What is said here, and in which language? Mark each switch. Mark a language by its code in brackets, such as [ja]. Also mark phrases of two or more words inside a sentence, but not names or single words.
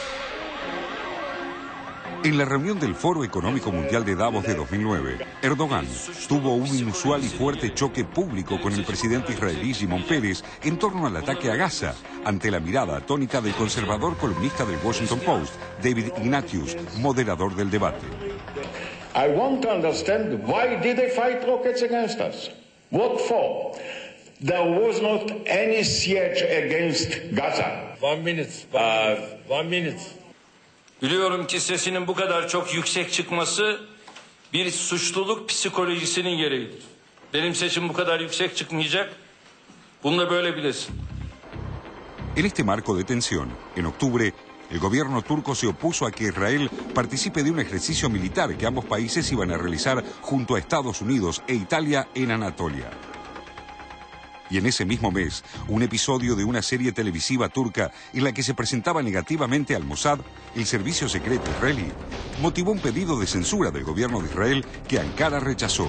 [es] En la reunión del Foro Económico Mundial de Davos de 2009, Erdogan tuvo un inusual y fuerte choque público con el presidente israelí Shimon Peres en torno al ataque a Gaza, ante la mirada atónita del conservador columnista del Washington Post, David Ignatius, moderador del debate. [en] I want to understand why did they fight rockets against us? What for? There was not any siege against Gaza. 1 minute. 1 minute. [tr] Biliyorum ki sesinin bu kadar çok yüksek çıkması bir suçluluk psikolojisinin gereğidir. Benim sesim bu kadar yüksek çıkmayacak. Bunu da böyle bilesin. [es] En este marco de tensión, en octubre, el gobierno turco se opuso a que Israel participe de un ejercicio militar que ambos países iban a realizar junto a Estados Unidos e Italia en Anatolia. Y en ese mismo mes, un episodio de una serie televisiva turca en la que se presentaba negativamente al Mossad, el servicio secreto israelí, motivó un pedido de censura del gobierno de Israel que Ankara rechazó.